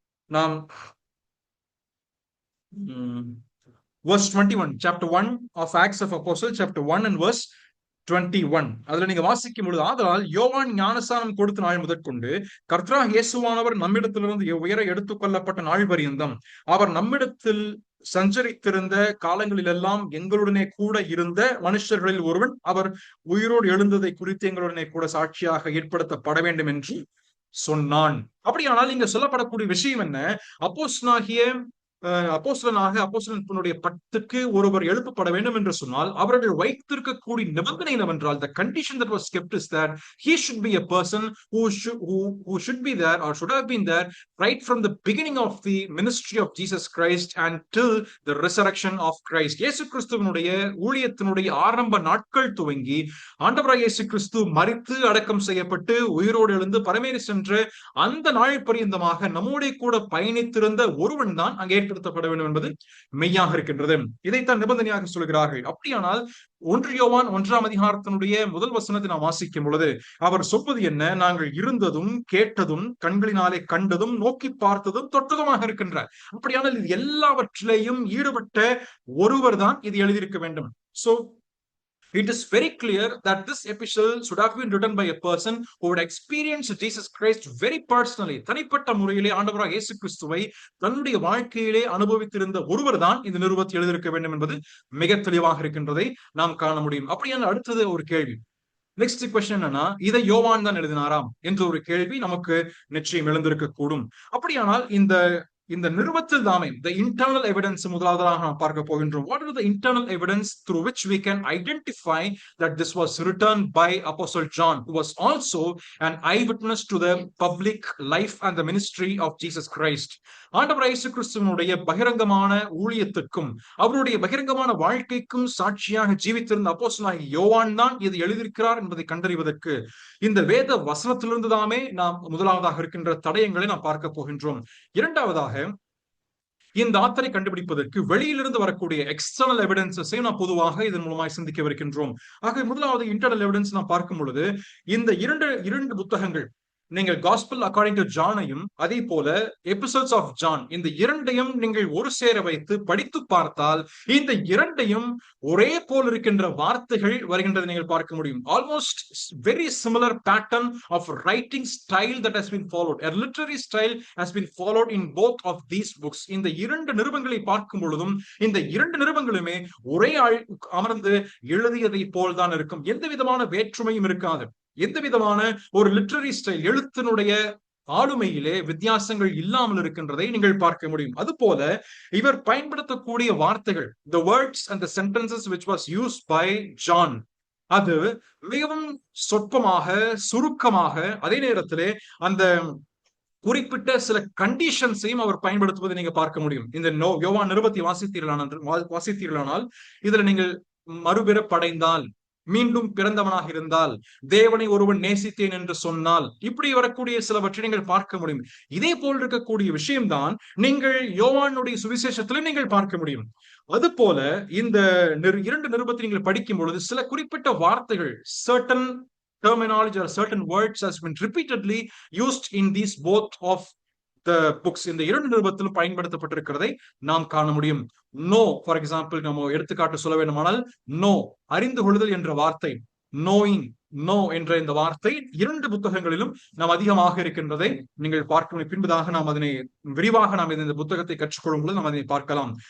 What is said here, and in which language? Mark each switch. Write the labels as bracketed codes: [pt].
[ta] நாம் [en] verse 21, chapter 1 of Acts of Apostles, chapter 1 and verse 21, [ta] அதுல நீங்க வாசிக்கும் பொழுது ஆதலால் யோவான் ஞானஸ்நானம் கொடுத்த நாள் முதற்கொண்டு கர்த்தராகிய இயேசுவானவர் நம்மிடத்திலிருந்து உயர எடுத்துக் கொள்ளப்பட்ட நாள் பரியந்தம் அவர் நம்மிடத்தில் சஞ்சரித்திருந்த காலங்களிலெல்லாம் எங்களுடனே கூட இருந்த மனுஷர்களில் ஒருவன், அவர் உயிரோடு எழுந்ததை குறித்து எங்களுடனே கூட சாட்சியாக ஏற்படுத்தப்பட வேண்டும் என்று சொன்னான். அப்படியானால் இங்க சொல்லப்படக்கூடிய விஷயம் என்ன? அப்போஸ்தலனாகிய அப்போஸ்தலனுடைய பத்துக்கு ஒருவர் எழுப்பப்பட வேண்டும் என்று சொன்னால், அவர்கள் வைத்திருக்கக்கூடிய நிபந்தனை என்னவென்றால், [en] the condition that was kept is that he should be a person who should be there or should have been there right from the beginning of the ministry of Jesus Christ until the resurrection of Christ. [ta] இயேசு கிறிஸ்துவினுடைய ஊழியத்தினுடைய ஆரம்ப நாட்கள் துவங்கி ஆண்டவராகிய இயேசு கிறிஸ்து மரித்து அடக்கம் செய்யப்பட்டு உயிரோடு எழுந்து பரமேறி சென்று அந்த நாள் பரியந்தமாக நம்மோட கூட பயணித்திருந்த ஒருவன் தான் அங்கே ஏற்படுத்தப்பட வேண்டும் என்பது மெய்யாக இருக்கின்றது. இதைத்தான் நிபந்தனையாக சொல்கிறார்கள். அப்படியானால் 1 யோவான் 1ஆம் அதிகாரத்தினுடைய முதல் வசனத்தை நாம் வாசிக்கும் பொழுது அவர் சொல்வது என்ன? நாங்கள் இருந்ததும் கேட்டதும் கண்களினாலே கண்டதும் நோக்கி பார்த்ததும் தொட்டதுமாக இருக்கின்றார். அப்படியானால் இது எல்லாவற்றிலேயும் ஈடுபட்ட ஒருவர் தான் இது எழுதியிருக்க வேண்டும். [en] So it is very clear that this epistle should have been written by a person who would experience Jesus Christ very personally. [ta] தனிப்பட்ட முறையிலே ஆண்டவராகிய இயேசு கிறிஸ்துவை தன்னுடைய வாழ்க்கையிலே அனுபவித்திருந்த ஒருவர் தான் இந்த நிருபத்தை எழுதியிருக்க வேண்டும் என்பது மிக தெளிவாக இருக்கின்றதை நாம் காண முடியும். அப்படியான அடுத்தது ஒரு கேள்வி. நெக்ஸ்ட் கொஸ்டின் என்னன்னா, இதை யோவான் தான் எழுதினாராம் என்ற ஒரு கேள்வி நமக்கு நிச்சயம் எழுந்திருக்க கூடும். அப்படியானால் இந்த நிருபத்தில் தாமே [en] the internal evidence [ta] முதலாவதாக நாம் பார்க்க போகின்றோம். [en] What are the internal evidence through which we can identify that this was written by Apostle John, who was also an eyewitness to the public life and the ministry of Jesus Christ? [ta] ஆண்டவர் இயேசு கிறிஸ்துவினுடைய பகிரங்கமான ஊழியத்திற்கும் அவருடைய பகிரங்கமான வாழ்க்கைக்கும் சாட்சியாக ஜீவித்திருந்த அப்போஸ்தலனாகிய யோவான் தான் இது எழுதியிருக்கிறார் என்பதை கண்டறிவதற்கு இந்த வேத வசனத்திலிருந்து தாமே நாம் முதலாவதாக இருக்கின்ற தடயங்களை நாம் பார்க்க போகின்றோம். இரண்டாவதாக, இந்த ஆத்தரை கண்டுபிடிப்பதற்கு வெளியிலிருந்து வரக்கூடிய எக்ஸ்டர்னல் எவிடன்சஸை நாம் பொதுவாக இதன் மூலமாய் சிந்திக்கவிருக்கின்றோம். ஆக முதலாவது இன்டர்னல் எவிடன்ஸ் நாம் பார்க்கும் பொழுது இந்த இரண்டு புத்தகங்கள், நீங்கள் காஸ்பல் அக்கார்டிங் டு ஜானையும் அதே போல எபிசோட்ஸ் ஆஃப் ஜான், இந்த இரண்டையும் நீங்கள் ஒரு சேர வைத்து படித்து பார்த்தால் இந்த இரண்டையும் ஒரே போல் இருக்கின்ற வார்த்தைகள் வருகின்றதை நீங்கள் பார்க்க முடியும். [en] Almost very similar pattern of writing style that has been followed, a literary style has been followed in both of these books. [ta] இந்த இரண்டு நிருபங்களை பார்க்கும் பொழுதும் இந்த இரண்டு நிருபங்களுமே ஒரே ஆள் அமர்ந்து எழுதியதை போல் தான் இருக்கும். எந்த விதமான வேற்றுமையும் இருக்காது. எந்த விதமான ஒரு லிட்டரரி ஸ்டைல், எழுத்தினுடைய ஆளுமையிலே வித்தியாசங்கள் இல்லாமல் இருக்கின்றதை நீங்கள் பார்க்க முடியும். அதுபோல இவர் பயன்படுத்தக்கூடிய வார்த்தைகள், [en] the words and the sentences which was used by John, [ta] அது மிகவும் சொற்பமாக சுருக்கமாக, அதே நேரத்திலே அந்த குறிப்பிட்ட சில கண்டிஷன்ஸையும் அவர் பயன்படுத்துவதை நீங்க பார்க்க முடியும். இந்த யோவான் நிருபத்தை வாசித்தீர்களானால் இதுல நீங்கள் மறுபிறப்படைந்தால், மீண்டும் பிறந்தவனாக இருந்தால், தேவனை ஒருவன் நேசித்தேன் என்று சொன்னால், இப்படி வரக்கூடிய சிலவற்றை நீங்கள் பார்க்க முடியும். இதே போல் இருக்கக்கூடிய விஷயம்தான் நீங்கள் யோவானுடைய சுவிசேஷத்திலும் நீங்கள் பார்க்க முடியும். அது போல இந்த இரண்டு நிருபத்தை நீங்கள் படிக்கும் பொழுது சில குறிப்பிட்ட வார்த்தைகள், [en] certain terminology or certain words has been repeatedly used in these both of the books. [ta] இந்த இரண்டு நிருபத்திலும் பயன்படுத்தப்பட்டிருக்கிறதை நாம் காண முடியும். நோ, ஃபார் எக்ஸாம்பிள், நம்ம எடுத்துக்காட்டு சொல்ல வேண்டுமானால், நோ, அறிந்து கொள்ளுதல் என்ற வார்த்தை, நோயிங், நோ என்ற இந்த வார்த்தை இரண்டு புத்தகங்களிலும் நாம் அதிகமாக இருக்கின்றதை நீங்கள் பார்க்க முடியும். பின்பதாக நாம் அதனை விரிவாக நாம் இந்த புத்தகத்தை கற்றுக்கொள்ளும் பொழுது நாம் அதனை பார்க்கலாம்.